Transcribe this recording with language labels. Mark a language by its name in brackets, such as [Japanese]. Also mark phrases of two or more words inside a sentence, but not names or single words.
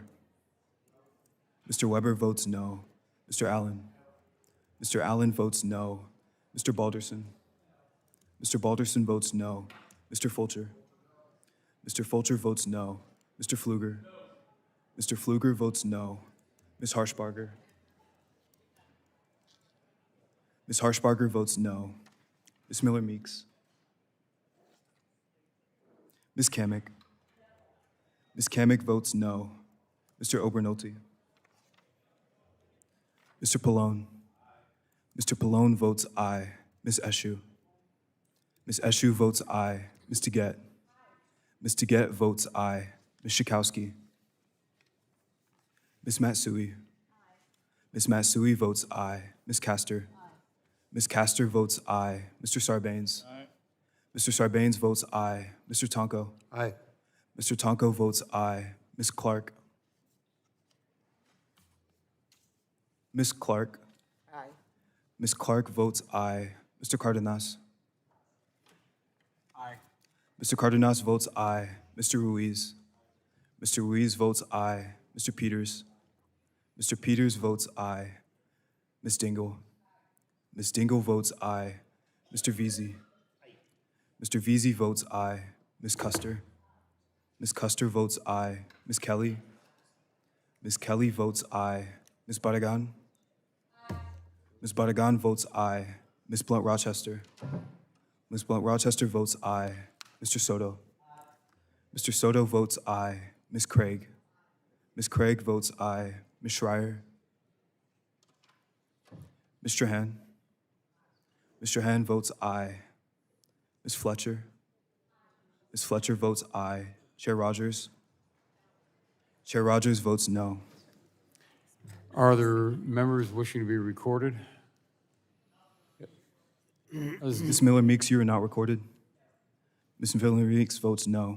[English] Mr. Weber votes no. Mr. Allen. Mr. Allen votes no. Mr. Balderson. Mr. Balderson votes no. Mr. Fulcher. Mr. Fulcher votes no. Mr. Pfluger. Mr. Pfluger votes no. Ms. Harshbarger. Ms. Harshbarger votes no. Ms. Miller-Meeks. Ms. Kamick. Ms. Kamick votes no. Mr. Obernolte. Mr. Pallone. Mr. Pallone votes aye. Ms. Eshoo. Ms. Eshu votes aye. Ms. Teget. Ms. Teget votes aye. Ms. Schakowsky. Ms. Matsui. Ms. Matsui votes aye. Ms. Castor. Ms. Castor votes aye. Mr. Sarbanes. Mr. Sarbanes votes aye. Mr. Tonko. Aye. Mr. Tonko votes aye. Ms. Clark. Ms. Clark. Aye. Ms. Clark votes aye. Mr. Cardenas. Aye. Mr. Cardenas votes aye. Mr. Ruiz. Mr. Ruiz votes aye. Mr. Peters. Mr. Peters votes aye. Ms. Dingle. Ms. Dingle votes aye. Mr. Veazey. Mr. Veazey votes aye. Ms. Custer. Ms. Custer votes aye. Ms. Kelly. Ms. Kelly votes aye. Ms. Barragan. Ms. Barragan votes aye. Ms. Blunt Rochester. Ms. Blunt Rochester votes aye. Mr. Soto. Mr. Soto votes aye. Ms. Craig. Ms. Craig votes aye. Ms. Schreier. Ms. Strahan. Ms. Strahan votes aye. Ms. Fletcher. Ms. Fletcher votes aye. Chair Rodgers. Chair Rodgers votes no. Are there members wishing to be recorded? Ms. Miller Meeks, you are not recorded. Ms. Miller Meeks votes no.